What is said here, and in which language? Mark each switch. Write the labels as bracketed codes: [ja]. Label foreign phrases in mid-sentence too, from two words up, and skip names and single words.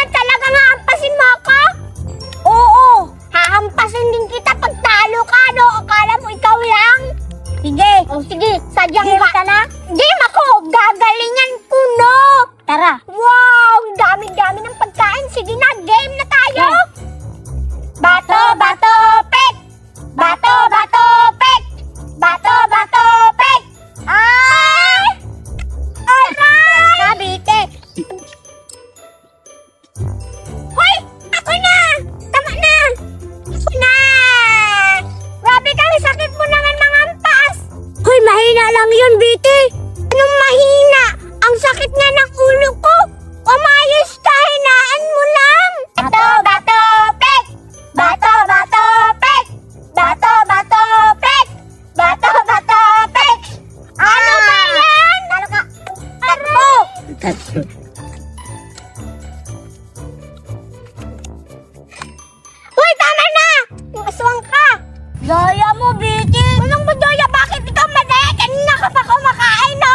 [tl] Talagang hahampasin mo ako? Oo, hahampasin din kita pagtalo ka, no? Akala mo ikaw lang? Sige. O sige, sadyang ka na? Game ako, gagalingan ko, no? Tara. Wow, dami-dami ng pagkain. Sige na, game na tayo. Bato, bato, pek. Bato, bato, pek. Bato, bato, pek. Ay! Aray! Kabite. Hoy! Ako na! Tama na! Ako na! Grabe ka, sakit mo naman mga ampas. Hoy, mahina lang yun, Betty. Anong mahina? Ang sakit nga ng ulo ko. Umayos ka, hinaan mo lang. Bato, bato, pek. Bato, bato, pek. Bato, bato, pek. Bato, bato, pek. Ano ba yan? Takbo! Uy, tama na! Aswang ka! Daya mo, Betty! Walang madaya, bakit ikaw madaya? Kanina ka pa kumakain, no?